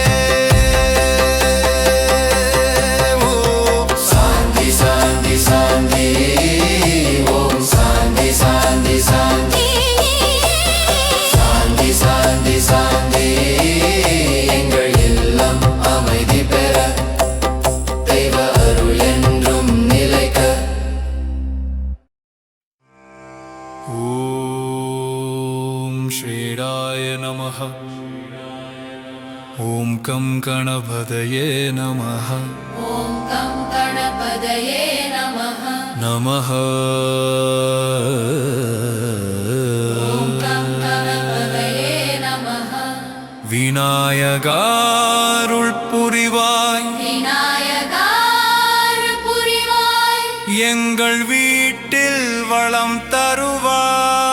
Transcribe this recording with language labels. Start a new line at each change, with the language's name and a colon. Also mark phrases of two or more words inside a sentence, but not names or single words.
Sanskrit: शान्ति शान्ति शान्ति. ॐ शान्ति शान्ति शान्ति. शान्ति शान्ति शान्ति.
Tamil: எங்கள் இல்லம் அமைதி பெற தெய்வ அருள் என்றும் நிலைக்க.
Sanskrit: ॐ श्रीराय नमः. ॐ कं गणपतये नमः. ॐ कं गणपतये नमः. नमः ॐ कं गणपतये नमः.
Tamil: விநாயகா அருள் புரிவாய். விநாயகா அருள் புரிவாய் எங்கள் வீட்டில் வளம் தருவாய்.